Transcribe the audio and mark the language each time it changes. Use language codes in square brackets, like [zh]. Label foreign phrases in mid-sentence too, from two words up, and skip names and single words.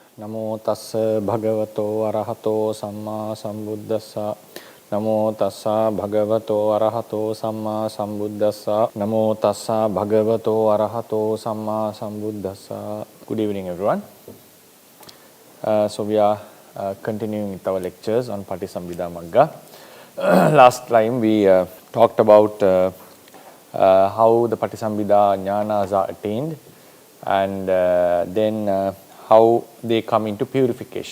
[pi] Namo tassa bhagavato arahato samma sambuddhassa. Namo tassa bhagavato arahato samma sambuddhassa. Namo tassa bhagavato arahato samma sambuddhassa. [en] Good evening, everyone. So we are continuing with our lectures on Patisambhida Magga. Last time we talked about how the Patisambhida jnanas are attained, and then how they come into purification.